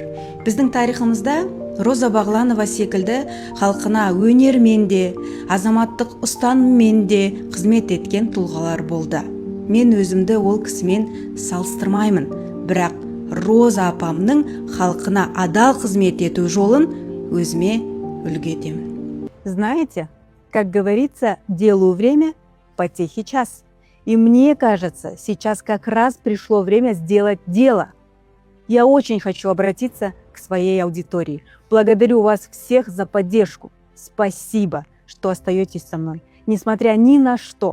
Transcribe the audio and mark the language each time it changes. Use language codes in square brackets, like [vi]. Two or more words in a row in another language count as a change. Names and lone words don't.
[kk] Біздің тарихымызда Роза Бағланова секілді халқына өнермен де, азаматтық ұстаныммен де қызмет еткен тұлғалар болды. Мен өзімді ол кісімен салыстырмаймын, бірақ Роза апамның халқына адал қызмет ету жолын өзіме үлгі етемін. [ru] Знаете, как говорится, делу время, потехи час. И мне кажется, сейчас как раз пришло время сделать дело. Я очень хочу обратиться к своей аудитории. Благодарю вас всех за поддержку. Спасибо, что остаетесь со мной, несмотря ни на что.